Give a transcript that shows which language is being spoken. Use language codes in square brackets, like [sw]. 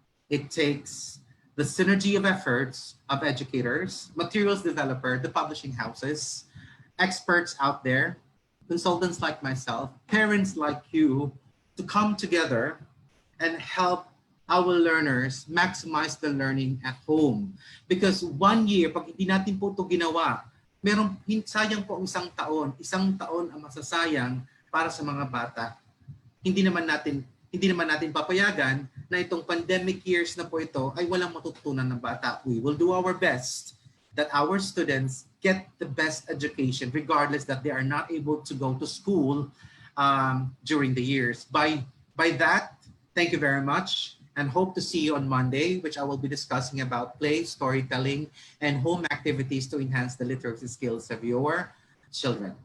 [en] It takes the synergy of efforts of educators, materials developer, the publishing houses, experts out there, consultants like myself, parents like you, to come together and help our learners maximize the learning at home. Because 1 year, [tl] pag hindi natin po ito ginawa, sayang po ang isang taon ang masasayang para sa mga bata. Hindi naman natin papayagan na itong pandemic years na po ito ay walang matututunan ng bata. [en] We will do our best that our students get the best education regardless that they are not able to go to school during the years. By that, thank you very much and hope to see you on Monday, which I will be discussing about play, storytelling, and home activities to enhance the literacy skills of your children.